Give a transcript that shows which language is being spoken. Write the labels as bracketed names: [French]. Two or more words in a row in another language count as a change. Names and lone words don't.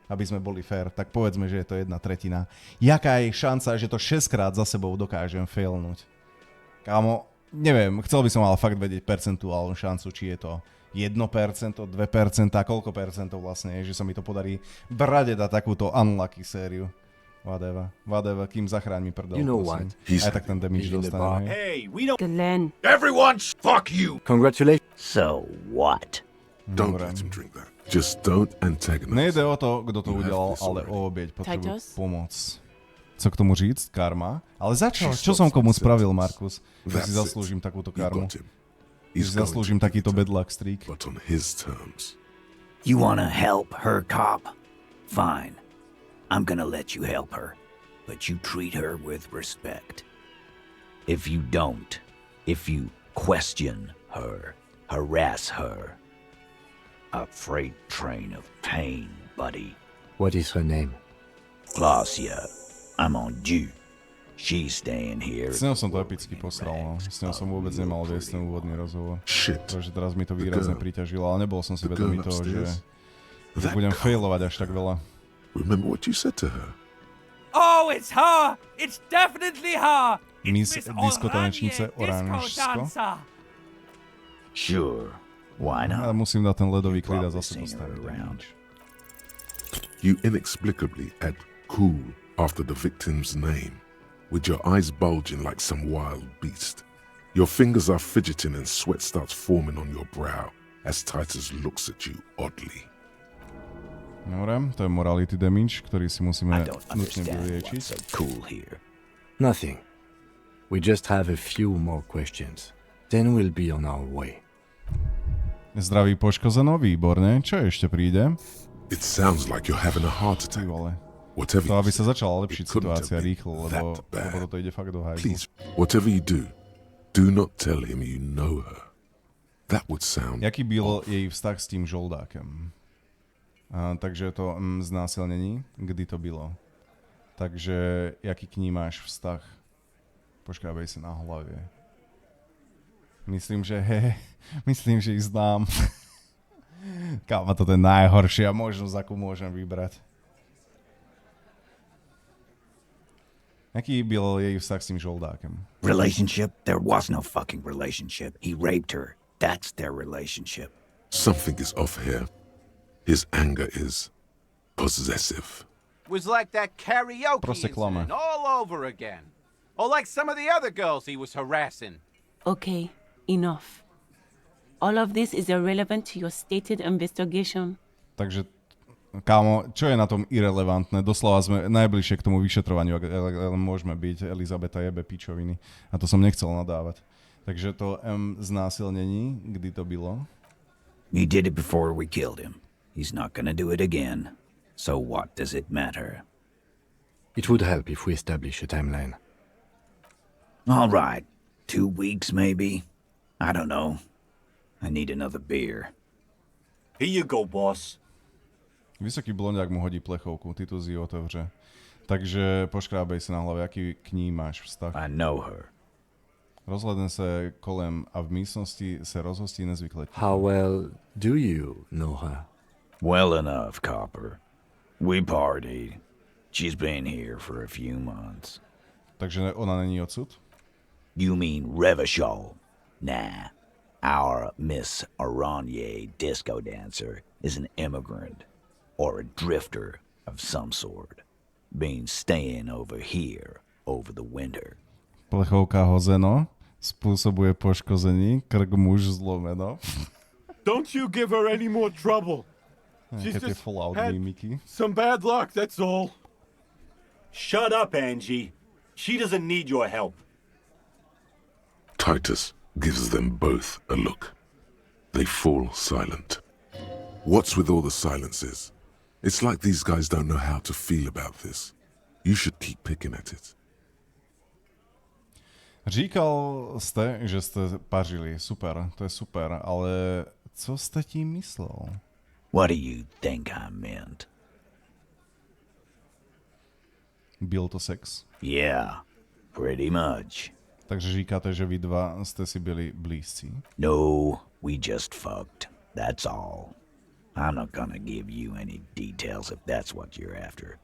[Slovak] Aby sme boli fair, tak povedzme, že je to 1/3. Jaká je šanca, že to 6 krát za sebou dokážem failnúť? Kámo, neviem, chcel by som ale fakt vedieť percentuálnu šancu, či je to 1%, 2%, koľko percentov vlastne je, že sa mi to podarí v rade dať takúto unlucky sériu. Whatever, kým zachráň mi prdel. [English] You know what? [Slovak] Aj tak ten damage dostane. [English] Hey, we don't... Glenn. Everyone, fuck you! Congratulations. So what? Don't let him drink that. Just don't antagonize. [Slovak] Nejde o to, kto to udelal, ale o obieť potrebujú pomoc. [Czech] Co k tomu říct? Karma. [Slovak] Ale začal, čo som komu spravil, Markus? Že si zaslúžim takúto karmu. Že si zaslúžim takýto [English] bad luck streak. But on his terms. You wanna help her, cop? Fine. I'm gonna let you help her, but you treat her with respect. If you don't, if you question her, harass her, a freight train of pain, buddy. What is her name? Glacia. I'm on due. She's staying here. [Slovak] S ňou som to epicky posral, no. S ňou som vôbec nemal viesť ten úvodný rozhovor. Takže teraz mi to výrazne priťažilo, ale nebol som si vedomý toho, že budem failovať až tak veľa. [English] Remember what you said to her? Oh, it's her! It's definitely her! Miss Disco [Czech] tanečnice Oranžsko. [English] Sure. Why not? [Slovak] Ale musím dať ten ledový klid a zase postaviť. [English] You inexplicably add cool after the victim's name, with your eyes bulging like some wild beast. Your fingers are fidgeting and sweat starts forming on your brow as Titus looks at you oddly. [Slovak] Dobre, to je [English] morality damage, [Slovak] ktorý si musíme nutne vyliečiť. [English] Nothing. We just have a few more questions. Then we'll be on our way. [Czech] Zdraví poškozeno, výborne. [Slovak] Čo ešte príde? [English] It sounds like you're having a heart attack. Whatever [Slovak] to, aby sa začala lepšiť situácia rýchlo, lebo toto ide fakt do hajzlu. [English] Please, whatever you do not tell him you know her. That would sound [Czech] Jaký byl jej vztah s tým žoldákem? Takže to znásilnení, kdy to bylo. Takže jaký k ní máš vztah? Poškrábej sa na hlavě. Myslím, že ich znám. [Slovak] Kámo, toto je najhoršia možnosť, akú môžem vybrať. [Czech] Jaký byl jej vztah s tým žoldákem? [English] Relationship? There was no fucking relationship. He raped her. That's their relationship. Something is off here. His anger is possessive. Was like that karaoke incident all over again. Or like some of the other girls he was harassing. Okay, enough. All of this is irrelevant to your stated investigation. [Slovak] Takže, kámo, čo je na tom irrelevantné? Doslova sme najbližšie k tomu vyšetrovaniu, ale môžeme byť. Elizabeta jebe pičoviny. A to som nechcel nadávať. [Czech] Takže to znásilnení, kdy to bylo? [English] He did it before we killed him. He's not gonna do it again. So what does it matter? It would help if we establish a timeline. All right. 2 weeks, maybe? I don't know. I need another beer. Here you go, boss. [Czech] Vysoký blondiak mu hodí plechovku, Titus ji otevře. [Slovak] Takže poškrábej sa na hlave, aký k ní máš vztah. [English] I know her. [Czech] Rozhledne sa kolem a v místnosti sa rozhostí nezvykle. [English] How well do you know her? Well enough, Copper. We partied. She's been here for a few months. [Czech] Takže ona není odsud? [English] You mean Revachol? Nah. Our Miss Aranye disco dancer is an immigrant or a drifter of some sort, been staying over here over the winter. [Czech] Plechovka hozeno, spôsobuje poškození, krk muž zlomeno. [English] Don't you give her any more trouble. She's just had some bad luck, that's all. Shut up, Angie. She doesn't need your help. Titus gives them both a look. They fall silent. What's with all the silences? It's like these guys don't know how to feel about this. You should keep picking at it. [Czech] Říkal ste, že ste pařili. Super, to je super, ale Co ste tím myslel? [English] What do you think I meant? [Czech] Byl to sex? [English] Yeah, pretty much. [Czech] Takže říkáte, že vy dva ste si byli blízci? [English] No, we just fucked. That's all. I'm not gonna give you any details if that's what you're after.